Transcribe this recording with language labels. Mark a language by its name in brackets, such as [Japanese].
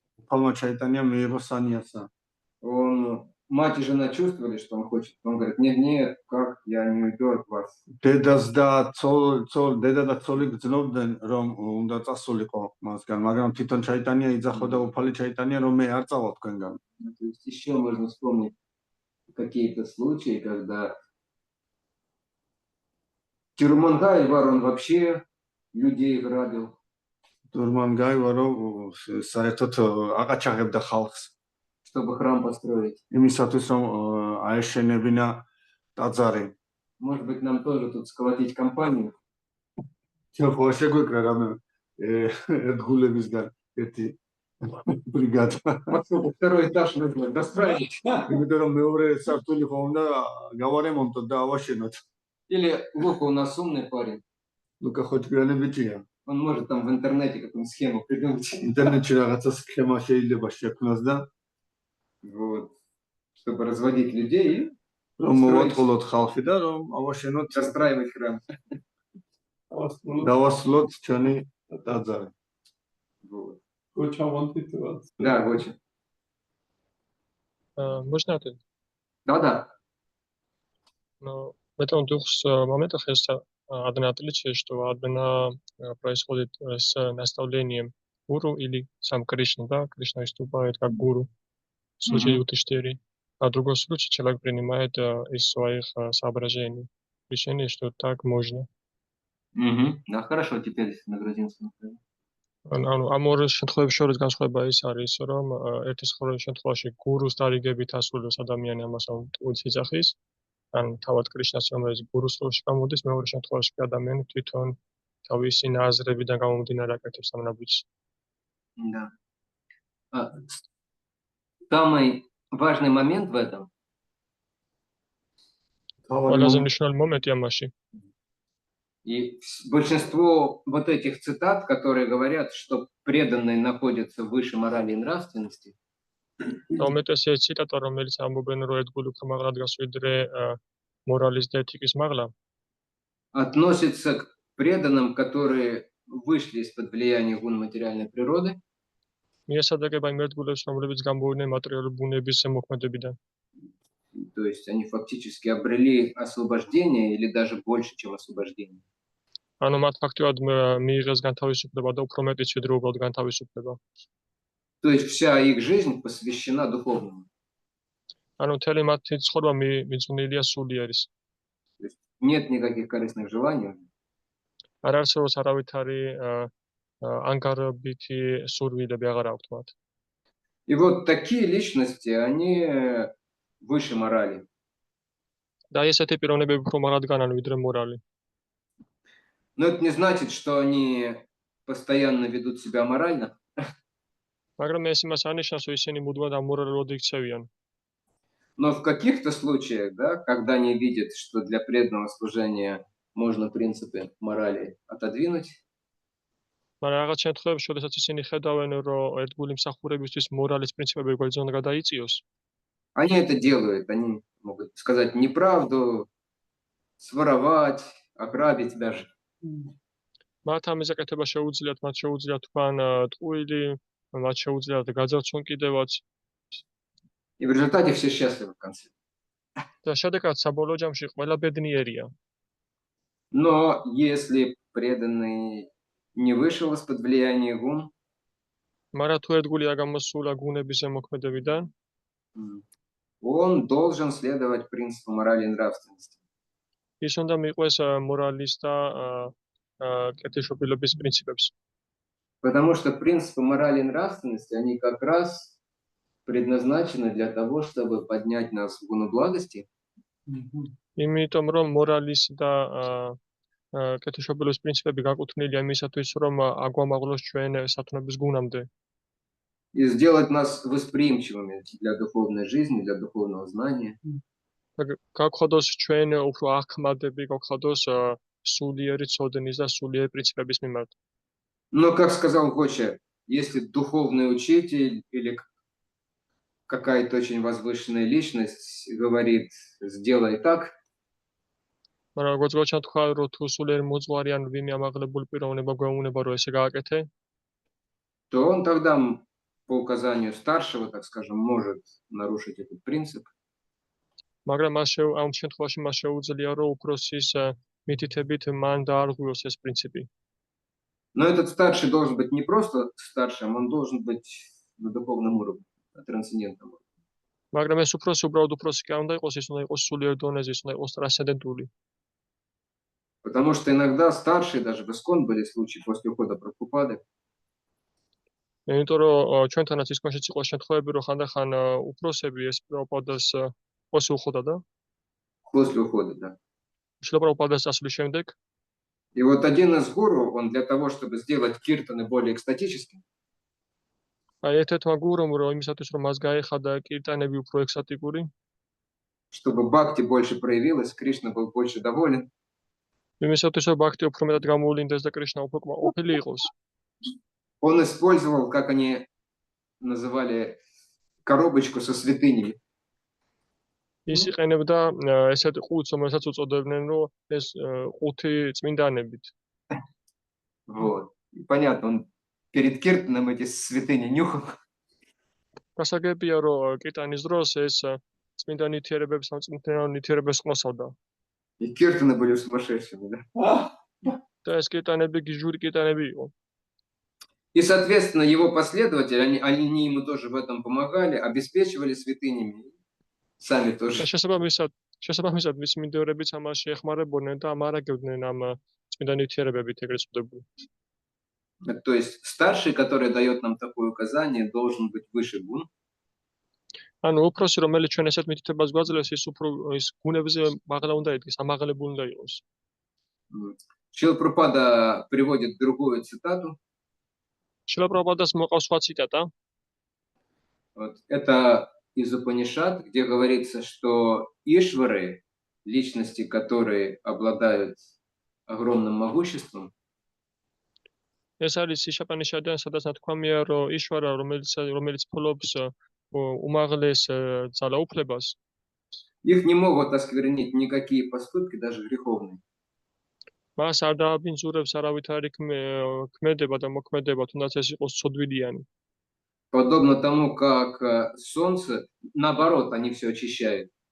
[Georgian] Палма Чайтанья მიიღო სანიასა. [Russian] Мать и жена чувствовали, что он хочет. Он говорит, нет, как я не уйду от вас. [Georgian] დედას და დედა და ცოლი გძნობდნენ, რომ უნდა წასულიყო მასგან, მაგრამ თვითონ ჩაიტანია იძახო და უფალი ჩაიტანია, რომ მე არ წავალ თქვენგან. [Russian] То есть еще можно вспомнить какие-то случаи, когда Тирумангайвар, он вообще людей грабил. [Georgian] Тирумангайвар საერთოდ აკაჩაღებდა ხალხს. [Russian] Чтобы храм построить. [Georgian] იმისათვის, რომ აეშენებინა ტაძარი. [Russian] Может быть, нам тоже тут сколотить компанию? [Georgian] ხო, შეგვეკრა რამე ერთგულებისგან ერთი ბრიგადა. [Russian] Второй этаж нужно достроить. [Georgian] იმიტომ რომ მეორე სართული ხო უნდა გავარემონტოთ და ავაშენოთ. [Russian] Или Лука у нас умный парень. [Georgian] ლუკა ხო ჭკვიანი ბიჭია. [Russian] Он может там в интернете какую-нибудь схему придумать. [Georgian] ინტერნეტში რაღაცა სქემა შეიძლება შექმნას და [Russian] Вот, чтобы разводить людей и [Georgian] რომ მოვატყოლოთ ხალხი და რომ ავაშენოთ [Russian] застраивать храм. [Georgian] დავასრულოთ ჩვენი ტაძარი. [Russian] Вот. [English] Which I wanted to ask. [Russian] Да, очень. Можно ответить? Да. Но в этом моментах есть одно отличие, что одна происходит с наставлением гуру или сам Кришна, да, Кришна выступает как гуру в случае Юдхиштхиры, а в другом случае человек принимает из своих соображений решение, что так можно. Да, хорошо, теперь на грузинском. [Georgian] ამ ორ შემთხვევების შორის განსხვავება ის არის, რომ ერთი შემთხვევაში გურუს დარიგებით ასრულებს ადამიანი ამას ტყუილს იძახის, ან თავად კრიშნას რომელიც გურუს როლში გამოდის, მეორე შემთხვევაში ადამიანი თვითონ თავისი ნაზრებიდან გამომდინარე აკეთებს ამ ნაბიჯს. [Russian] Да. Самый важный момент в этом. [Georgian] ყველაზე მნიშვნელოვანი მომენტი ამაში. [Russian] И большинство вот этих цитат, которые говорят, что преданные находятся выше морали и нравственности, [Georgian] უმეტესი ციტატა, რომელიც ამბობენ, რომ ერთგული უფრო მაღლა დგას ვიდრე მორალის და ეთიკის მაღლა, [Russian] относится к преданным, которые вышли из-под влияния гун материальной природы. [Georgian] მიესადაგება იმ ერთგულებს, რომლებიც გამოვიდნენ მატერიალური ბუნების მოქმედებიდან. [Russian] То есть они фактически обрели освобождение или даже больше, чем освобождение. [Georgian] ანუ მათ ფაქტობრივად მიიღეს განთავისუფლება და უფრო მეტიც ვიდრე უბრალოდ განთავისუფლება. [Russian] То есть вся их жизнь посвящена духовному. [Georgian] ანუ მთელი მათი ცხოვრება მიძღვნილია სულიერის. [Russian] То есть нет никаких корыстных желаний. [Georgian] არ არსებობს არავითარი ანგარებითი სურვილები აღარ აქვთ მათ. [Russian] И вот такие личности, они выше морали. [Georgian] და ესეთი პიროვნებები უფრო მაღლა დგანან ვიდრე მორალი. [Russian] Но это не значит, что они постоянно ведут себя аморально. [Georgian] მაგრამ ეს იმას ანიშნავს, რომ ისინი მუდმივად ამორალურად იქცევიან. [Russian] Но в каких-то случаях, да, когда они видят, что для преданного служения можно принципы морали отодвинуть, [Georgian] მაგრამ რაღაც შემთხვევებში, შესაძაც ისინი ხედავენ, რომ ერთგული მსახურებისთვის მორალის პრინციპები გვერდზე უნდა გადაიწიოს. [Russian] они это делают. Они могут сказать неправду, своровать, ограбить даже. [Georgian] მათ ამის აკეთება შეუძლიათ, მათ შეუძლიათ თქვან ტყუილი, მათ შეუძლიათ გაძარცვონ კიდევაც. [Russian] И в результате все счастливы в конце. [Georgian] და შედეგად საბოლოო ჯამში ყველა ბედნიერია. [Russian] Но если преданный не вышел из-под влияния гун, [Georgian] მაგრამ თუ ერთგული არ გამოსულა გუნების ზემოქმედებიდან, [Russian] он должен следовать принципу морали и нравственности. [Georgian] ის უნდა მიყვეს მორალის და კეთილშობილობის პრინციპებს. [Russian] Потому что принципы морали и нравственности, они как раз предназначены для того, чтобы поднять нас в гуну благости. [Georgian] იმიტომ რომ მორალის და კეთილშობილობის პრინციპები გაკუთვნილია იმისათვის, რომ აგვამაღლოს ჩვენ სათნოების გუნამდე. [Russian] И сделать нас восприимчивыми для духовной жизни, для духовного знания. [Georgian] გაგხადოს ჩვენ უფრო აღქმადები, გაგხადოს სულიერი ცოდნის და სულიერი პრინციპების მიმართ. [Russian] Но, как сказал Гоча, если духовный учитель или какая-то очень возвышенная личность говорит, сделай так, [Georgian] მაგრამ როგორც გოჩა თქვა, რომ თუ სულიერი მოძღვარი ან ვინმე ამაღლებული პიროვნება გვეუბნება, რომ ესე გააკეთე, [Russian] то он тогда по указанию старшего, так скажем, может нарушить этот принцип. [Georgian] მაგრამ ამ შემთხვევაში მას შეუძლია, რომ უფროსის მითითებით მან დაარღვიოს ეს პრინციპი. [Russian] Но этот старший должен быть не просто старшим, он должен быть на духовном уровне, на трансцендентном уровне. [Georgian] მაგრამ ეს უფროსი უბრალოდ უფროსი კი არ უნდა იყოს, ის უნდა იყოს სულიერ დონეზე, ის უნდა იყოს ტრანსცენდენტული. [Russian] Потому что иногда старшие, даже в Искон были случаи после ухода Прабхупады, [Georgian] იმიტომ რომ ჩვენთანაც ისკონშიც იყო შემთხვევები, რომ ხანდახან უფროსები ეს პრაბჰუპადას [Russian] после ухода, да? после ухода, да. [Georgian] შილა პრაბჰუპადას წასვლის შემდეგ [Russian] И вот один из гуру, он для того, чтобы сделать киртаны более экстатическими, [Georgian] აი ერთ-ერთმა გურუმ რომ იმისათვის რომ მას გაეხადა კირტანები უფრო ექსტატიკური, [Russian] чтобы бхакти больше проявилась, Кришна был больше доволен, [Georgian] იმისათვის რომ ბაქთი უფრო მეტად გამოვლინდეს და კრიშნა უფრო ყოფილი იყოს. [Russian] он использовал, как они называли, коробочку со святынями. [Georgian] ის იყენებდა ესეთ ყუთს, რომელსაც უწოდებდნენ, რომ ეს ყუთი წმინდანებით. [Russian] Вот. И понятно, он перед киртаном эти святыни нюхал. [Georgian] გასაგებია, რომ კირტანის დროს ეს წმინდა ნივთიერებებს, სამწმინდანო ნივთიერებებს ყმოსავდა. [Russian] И киртаны были сумасшедшими, да? [Georgian] და ეს კირტანები გიჟური კირტანები იყო. [Russian] И, соответственно, его последователи, они ему тоже в этом помогали, обеспечивали святынями. Сами тоже. [Georgian] შესაბამისად მის მიმდევრებიც ამას შეეხმარებოდნენ და ამარაგებდნენ ამ წმინდა ნივთიერებებით ეგრეთ წოდებული. [Russian] То есть старший, который дает нам такое указание, должен быть выше гун. [Georgian] ანუ უფროსი, რომელიც ჩვენ ესეთ მითითებას გვაძლევს, ის უფრო ის გუნებზე მაღლა უნდა იდგეს, ამაღლებული უნდა იყოს. [Russian] Шрила Прабхупада приводит другую цитату. [Georgian] შილა პრაბჰუპადას მოყავს სხვა ციტატა. [Russian] Вот. Это из Упанишад, где говорится, что ишвары, личности, которые обладают огромным могуществом, [Georgian] ეს არის იშაპანიშადან, სადაც ნათქვამია, რომ იშვარა, რომელიც ფლობს უმაღლეს ძალაუფლებას, [Russian] их не могут осквернить никакие поступки, даже греховные. [Georgian] მას არ დააბინძურებს არავითარი ქმედება და მოქმედება, თუნდაც ეს იყოს ცოდვილიანი. [Russian] Подобно тому, как солнце, наоборот, они все очищают.